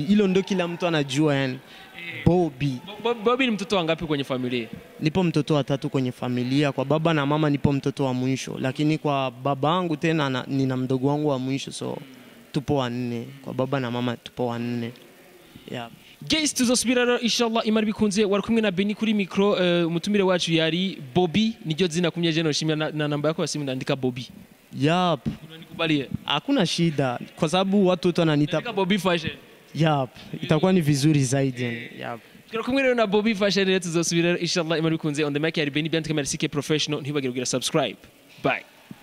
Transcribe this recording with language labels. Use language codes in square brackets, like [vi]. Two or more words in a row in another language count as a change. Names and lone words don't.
[sw] Hilo ndio kila mtu anajua yani. Bobby. Bobby ni mtoto wangapi kwenye familia? Nipo mtoto wa 3 kwenye familia. Kwa baba na mama nipo mtoto wa mwisho. Lakini kwa babangu tena nina mdogo wangu wa mwisho so tupo 4. Kwa baba na mama tupo 4. Yeah. [rn] Guys tuzosubira rero inshallah imari bikunze wari kumwe na Beni kuri micro umutumire wacu yari Bobby niryo zina kumye je no shimya na [sw] namba yako ya simu [rn] ndandika Bobby. Yep. [sw] Unanikubalie? Hakuna shida kwa sababu watu wote wananiita Bobby Fashion. Yep. Itakuwa ni vizuri zaidi. Yep. [rn] Kero kumwe rero na Bobby Fashion rero tuzosubira inshallah imari bikunze [en] on the mic [rn] yari Beni Bianca Mersike professional ntibagire kugira subscribe. Bye.